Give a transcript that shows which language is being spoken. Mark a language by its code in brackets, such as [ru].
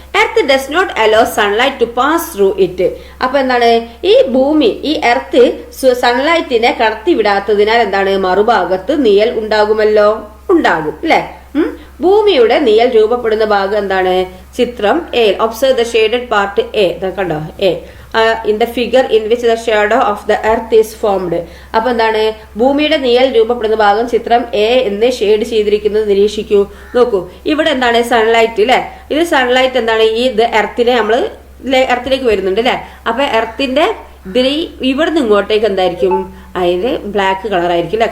[en] Earth does not allow sunlight to pass through it. [ml] അപ്പൊ എന്താണ് ഈ ഭൂമി ഈ എർത്ത് സൺലൈറ്റിനെ കടത്തിവിടാത്തതിനാൽ എന്താണ് മറുഭാഗത്ത് നിഴൽ ഉണ്ടാകുമല്ലോ, ഉണ്ടാകും അല്ലെ. ഭൂമിയുടെ നിഴൽ രൂപപ്പെടുന്ന ഭാഗം എന്താണ്? ചിത്രം A. [en] Observe the shaded part A. [ml] കണ്ടോ [en] A in the figure in which the shadow of the earth is formed. [ml] അപ്പൊ എന്താണ് ഭൂമിയുടെ നിഴൽ രൂപപ്പെടുന്ന ഭാഗം ചിത്രം എ എന്ന് ഷെയ്ഡ് ചെയ്തിരിക്കുന്നത് നിരീക്ഷിക്കൂ. നോക്കൂ, ഇവിടെ എന്താണ് സൺലൈറ്റ് അല്ലെ. ഇത് സൺലൈറ്റ് എന്താണ് ഈ എർത്തിനെ നമ്മള് എർത്തിലേക്ക് വരുന്നുണ്ട് അല്ലെ. അപ്പൊ എർത്തിന്റെ ഇതിന് ഇവിടുന്ന് ഇങ്ങോട്ടേക്ക് എന്തായിരിക്കും അതിന് ബ്ലാക്ക് കളർ ആയിരിക്കും അല്ലെ.